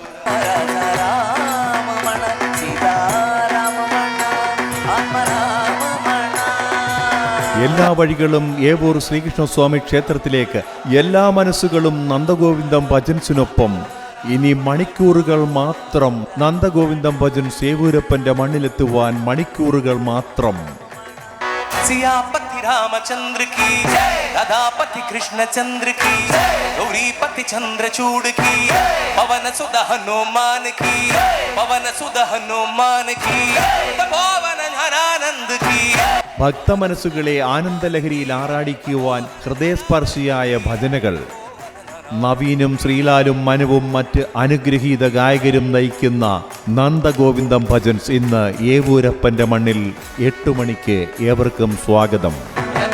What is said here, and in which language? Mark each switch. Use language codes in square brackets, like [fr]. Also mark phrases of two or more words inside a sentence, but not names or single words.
[ml] എല്ലാ വഴികളും ഏവൂർ ശ്രീകൃഷ്ണസ്വാമി ക്ഷേത്രത്തിലേക്ക്, എല്ലാ മനസ്സുകളും നന്ദഗോവിന്ദം ഭജൻസിനൊപ്പം. ഇനി മണിക്കൂറുകൾ മാത്രം. നന്ദഗോവിന്ദം ഭജൻസ് ഏവൂരപ്പന്റെ മണ്ണിലെത്തുവാൻ മണിക്കൂറുകൾ മാത്രം. [hi] सियापति रामचंद्र की, राधापति कृष्णचंद्र की, गौरीपति चंद्रचूड़ की, पवन सुत हनुमान की, पवन सुत हनुमान की, तपोवन हरानंद की. [ml] ഭക്തമനസ്സുകളെ ആനന്ദലഹരിയിൽ ആറാടിക്കുവാൻ ഹൃദയസ്പർശിയായ ഭജനകൾ നവീനും ശ്രീലാലും മനുവും മറ്റ് അനുഗ്രഹീത ഗായകരും നയിക്കുന്ന നന്ദഗോവിന്ദം ഭജൻസ് ഇന്ന് ഏവൂരപ്പന്റെ മണ്ണിൽ 8 മണിക്ക് ഏവർക്കും സ്വാഗതം.